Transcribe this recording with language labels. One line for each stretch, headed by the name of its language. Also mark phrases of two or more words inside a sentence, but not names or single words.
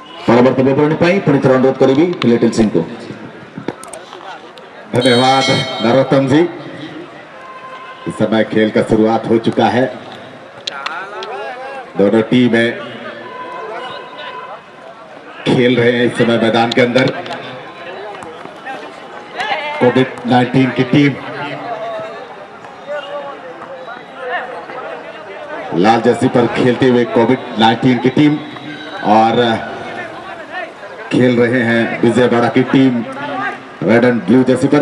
Odia: ପରବର୍ତ୍ତୀ ବିବରଣୀ ପାଇଁ ପୁଣି ଥରେ ଅନୁରୋଧ କରିବି ଲିଟିଲ ସିଂଙ୍କୁ।
Hindi: धन्यवाद नरोत्तम जी। इस समय खेल का शुरुआत हो चुका है। दोनों टीमें खेल रहे हैं इस समय मैदान के अंदर। कोविड-19 की टीम लाल जर्सी पर खेलते हुए कोविड-19 की टीम और खेल रहे हैं विजयवाड़ा की टीम
English: red and blue
Hindi: जर्सी पर।